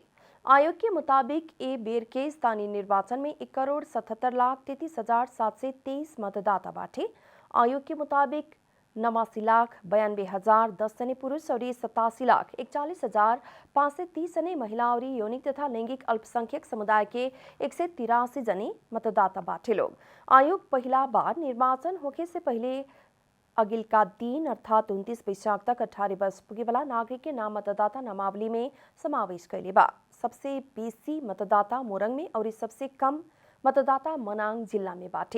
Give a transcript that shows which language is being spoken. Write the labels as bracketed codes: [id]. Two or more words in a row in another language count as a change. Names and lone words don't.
[bho] आयोग के मुताबिक ए बेर के स्थानीय निर्वाचन में 1,77,33,723 मतदाता बाटे। आयोग के मुताबिक 89,92,010 जने पुरुष और 87,41,530 जने महिला और यौनिक तथा लैंगिक अल्पसंख्यक समुदाय के 183 जने मतदाता बाटे लोग। आयोग पहला बार निर्वाचन होने से पहले अगिल का दिन अर्थात 29 वैशाख तक 18 वर्ष पुगे वाला नागरिक के नाम मतदाता नामावली में समावेश कैले बा। सबसे बेसी मतदाता मोरंग में और सबसे कम मतदाता मनाङ जिल्ला में बाटे।